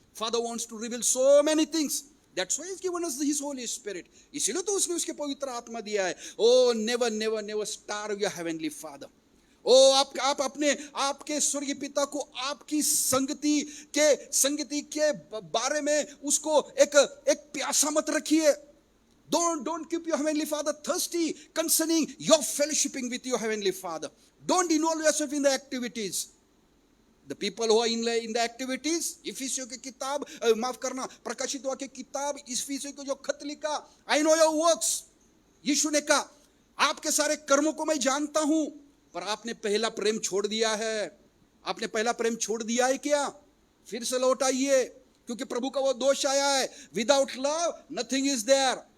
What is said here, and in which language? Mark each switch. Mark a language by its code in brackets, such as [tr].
[en] Father wants to reveal so many things, that's why he has given us his holy spirit. [hi] इसीलिए तो उसने उसके पवित्र आत्मा दिया है। [en] Oh never never never starve your heavenly father. [hi] ओ, आप अपने आपके स्वर्गीय पिता को आपकी संगति के बारे में उसको एक प्यासा मत रखिए। [en] Don't keep your heavenly Father thirsty concerning your fellowshipping with your heavenly Father. Don't involve yourself in the activities. The people who are in the activities, [hi] इफिसियों की किताब, माफ करना, प्रकाशित वाक्य किताब, इफिसियों को जो खत लिखा, [en] I know your works, [hi] यीशु ने कहा, आपके सारे कर्मों को मैं जानता हूं, पर आपने पहला प्रेम छोड़ दिया है। आपने पहला प्रेम छोड़ दिया है क्या? फिर से लौट आइए, क्योंकि प्रभु का वो दोष आया है, [en] Without love nothing is there.